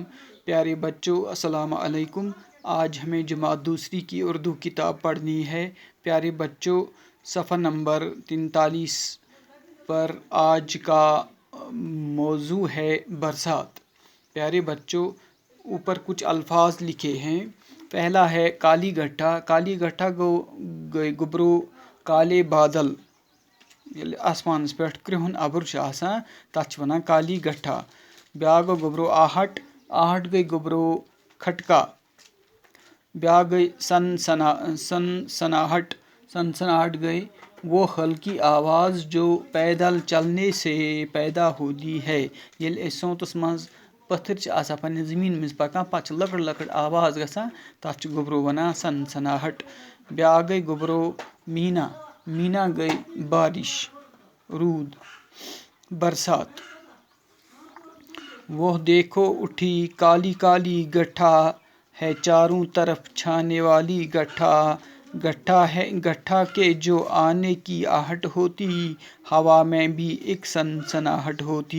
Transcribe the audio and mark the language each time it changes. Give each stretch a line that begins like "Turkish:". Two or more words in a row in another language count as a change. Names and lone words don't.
Urdu: پیارے بچوں السلام علیکم۔ آج ہمیں جماعت دوسری کی اردو کتاب پڑھنی ہے۔ پیارے بچوں صفحہ نمبر 43 پر آج کا موضوع ہے برسات۔ پیارے بچوں اوپر کچھ الفاظ لکھے ہیں۔ پہلا ہے کالی گٹھا۔ کالی گٹھا
Kashmiri: گوٚو گوٚبرو
Urdu: کالے بادل،
Kashmiri: ییٚلہِ آسمانس پٮ۪ٹھ کرٛہُن اَبُر چھُ آسان تَتھ چھِ وَنان
Urdu: کالی گٹھا۔
Kashmiri: بیٛاکھ گوٚو گوٚبرو آہٹ۔ آہٹ گٔے گوٚبرو کھٹکا۔ بیٛاکھ گٔے سنسناہٹ۔
Urdu: سنسناہٹ گٔے وہ ہلکی آواز جو پیدل چلنے سے پیدا ہوتی ہے۔
Kashmiri: ییٚلہِ أسۍ سونتس منٛز پٔتھٕر چھِ آسان پننہِ زٔمیٖن منٛز پکان پتہٕ چھِ لۄکٕٹ لۄکٕٹ آواز گژھان تتھ چھُ گوٚبرو وَنان سنسناہٹ۔ بیٛاکھ گٔے گوٚبرو میٖنا۔ میٖنا گٔے بارش، روٗد، برسات۔
Urdu: وہ دیکھو اٹھی کالی کالی گٹھا ہے چاروں طرف چھانے والی گٹھا۔ گٹھا کے جو آنے کی آہٹ ہوتی، ہوا میں بھی ایک سنسناہٹ ہوتی۔